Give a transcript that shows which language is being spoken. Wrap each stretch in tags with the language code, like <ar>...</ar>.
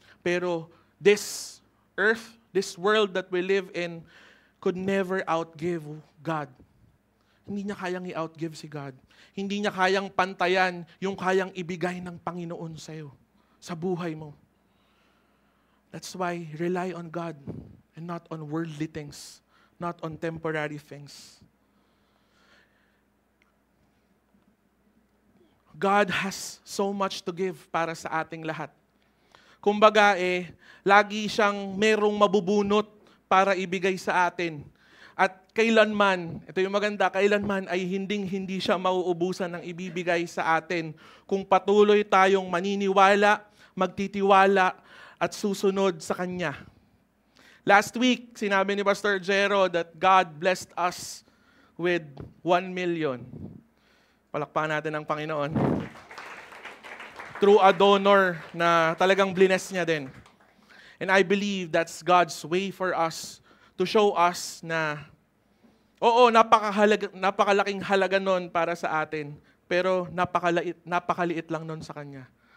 <en>Pero this earth, this world that we live in, could never outgive God.</en> <tl>Hindi niya kayang i-outgive si God. Hindi niya kayang pantayan yung kayang ibigay ng Panginoon sa iyo, sa buhay mo.</tl> <en>That's why rely on God and not on worldly things, not on temporary things. God has so much to give</en> <tl>para sa ating lahat. Kumbaga lagi siyang merong mabubunot para ibigay sa atin. At kailanman, ito yung maganda, kailanman ay hindi siya mauubusan ng ibibigay sa atin kung patuloy tayong maniniwala, magtitiwala, at susunod sa Kanya.</tl> <en>Last week,</en> <tl>sinabi ni</tl> <en>Pastor Jero that God blessed us with 1 million.</en> <tl>Palakpakan natin ang Panginoon.</tl> <en>Through a donor</en> <tl>na talagang bless niya din.</tl> <en>And I believe that's God's way for us to show us</en> <tl>na, oo, napakalaking halaga nun para sa atin, pero napakaliit lang nun sa Kanya.</tl>